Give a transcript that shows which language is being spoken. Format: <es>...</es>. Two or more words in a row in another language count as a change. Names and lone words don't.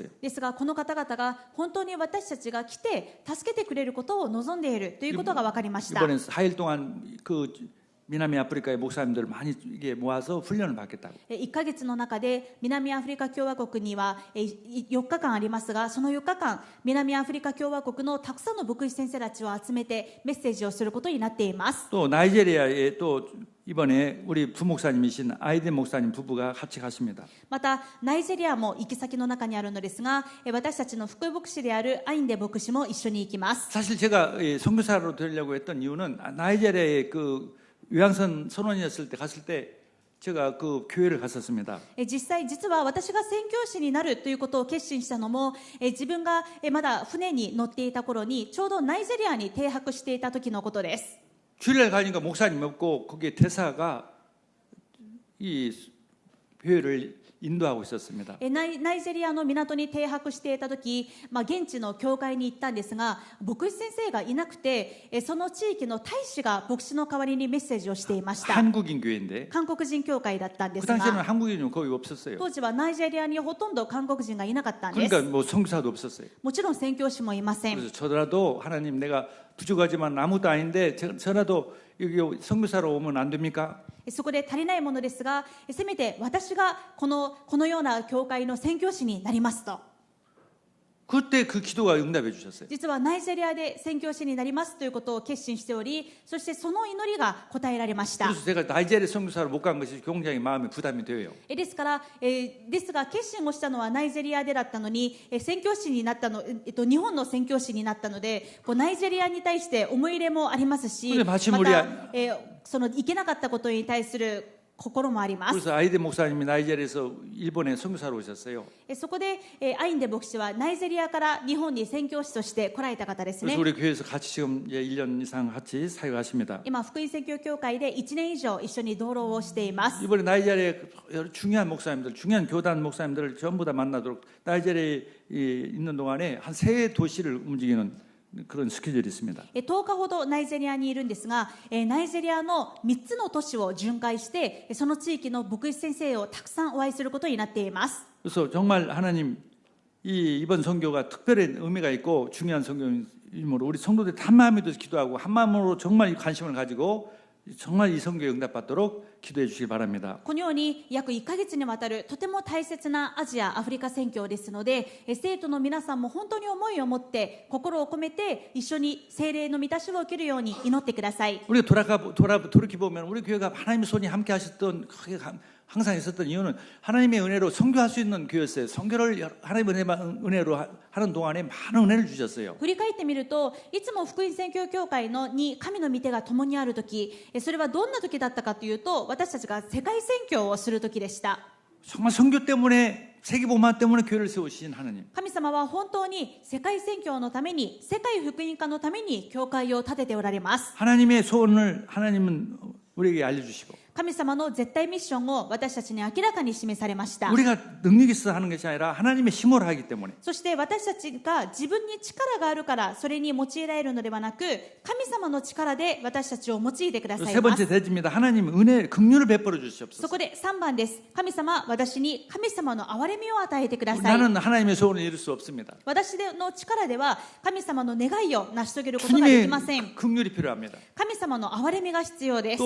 <ja>ですがこの方々が本当に私たちが来て助けてくれることを望んでいるということが分かりました。</ja> <ko>이번엔 4일 동안 그 미남이 아프리카의 목사님들을 많이 이게 모아서 훈련을 받겠다고.</ko> <ja>1 ヶ月の中で南アフリカ共和国には4日間ありますが、その4日間南アフリカ共和国のたくさんの牧師先生たちを集めてメッセージをすることになっています。</ja> <ko>또 나이지리아에 또 이번에 우리 부목사님이신 아이덴 목사님 부부가 같이 가십니다.</ko> <ja>またナイジェリアも行き先の中にあるのですが、私たちの副牧師であるアインデ牧師も一緒に行きます。</ja> <ko>사실 제가 선교사로 되려고 했던 이유는 나이지리아의 그 요양선 선원이었을 때 갔을 때 제가 그 교회를 갔었습니다.</ko> <ja>実は私が宣教師になるということを決心したのも、自分がまだ船に乗っていた頃にちょうどナイジェリアに停泊していた時のことです。</ja> <ko>주일날 가니까 목사님 없고 거기에 대사가 이 교회를 인도하고 있었습니다.</ko> <ja>ナイジェリアの港に停泊していた時、現地の教会に行ったんですが、牧師先生がいなくて、その地域の大使が牧師の代わりにメッセージをしていました。</ja> <ko>한국인 교회인데</ko> <ja>韓国人教会だったんで</ja> <ko>그</ko> <ja>す</ja> <ko>당시에는</ko> <ja>が、</ja> <ko>한국인은 거의 없었어요.</ko> <ja>当時はナイジェリアにほとんど韓国人がいなかったんです。</ja> <ko>그러니까 뭐 선교사도 없었어요.</ko> <ja>もちろん宣教師もいません。</ja> <ko>그래서 저라도 하나님 내가 부족하지만 아무것도 아닌데 저라도 여기 선교사로 오면 안 됩니까?</ko> <ja>そこで足りないものですが、せめて私がこのような教会の宣教師になりますと。</ja> <ko>그때 그 기도가 응답해 주셨어요.</ko> <ja>実はナイジェリアで宣教師になりますということを決心しており、そしてその祈りが答えられました。</ja> <ko>그래서 제가 나이지리아 선교사로 못 간 것이 굉장히 마음에 부담이 돼요.</ko> <ja>ですが決心をしたのはナイジェリアでだったのに、宣教師になったの、日本の宣教師になったので、ナイジェリアに対して思い入れもありますし、また、その行けなかったことに対する心もあります。</ja> <ko>그래서 아이덴 목사님이 나이지리아에서 일본에 선교사로 오셨어요.</ko> <ja>そこでアインデ牧師はナイジェリアから日本に宣教師として来られた方ですね。</ja> <ko>그래서 우리 교회에서 같이 지금 이제 1년 이상 같이 사역하십니다.</ko> <ja>今福音宣教協会で1年以上一緒に同労をしています。</ja> <ko>이번에 나이지리아의 여러 중요한 목사님들, 중요한 교단 목사님들을 전부 다 만나도록 나이지리아에 있는 동안에 한 3도시를 움직이는 그런 스케줄이 있습니다.</ko> <ja>10 日ほどナイジェリアにいるんですが、ナイジェリアの3つの都市を巡回してその地域の牧師先生をたくさんお会いすることになっています。</ja> <ko>그래서 정말 하나님 이번 선교가 특별한 의미가 있고 중요한 선교이므로 우리 성도들 한 마음이 돼서 기도하고 한 마음으로 정말 관심을 가지고 정말 이 선교에 응답받도록 기도해 주시기 바랍니다.</ko> <ja>このように約1ヶ月にわたるとても大切なアジア・アフリカ宣教ですので、生徒の皆さんも本当に思いを持って心を込めて一緒に聖霊の満たしを受けるように祈ってください。</ja> <ko>우리가 돌이켜보면 우리 교회가 하나님의 손이 함께 하셨던 항상 있었던 이유는 하나님의 은혜로 선교할 수 있는 교회였어요. 선교를 하나님의 은혜로 하는 동안에 많은 은혜를 주셨어요.</ko> <ja>振り返ってみると、いつも福音宣教協会に神の御手が共にあるとき、それはどんなときだったかというと、私たちが世界宣教をするときでした。</ja> <ko>정말 선교 때문에 세계복음화 때문에 교회를 세우신 하나님.</ko> <ja>神様は本当に世界宣教のために、世界福音化のために教会を建てておられます。</ja> <ko>하나님의 소원을 하나님은 우리에게 알려주시고</ko> <ja>神様の絶対ミッションを私たちに明らかに示されました。</ja> <ko>우리가 능력이 있어 하는 것이 아니라 하나님의 힘으로 하기 때문에</ko> <ja>そして私たちが自分に力があるからそれに用いられるのではなく、神様の力で私たちを用いてください</ja> <ko>세</ko> <ja>ま</ja> <ko>번째</ko> <ja>す。</ja> <ko>대지입니다. 하나님 은혜, 긍휼을 베풀어</ko> <ja>そ</ja> <ko>주시옵소서.</ko> <ja>こで3番です。神様、私に神様の憐れみを与えてください。</ja> <ko>나는 하나님의 소원을 이룰 수 없습니다.</ko> <ja>私の力では神様の願いを成し遂げることができません。</ja> <ko>주님의 긍휼이 필요합니다.</ko> <ja>神様の憐れみが必要です。</ja>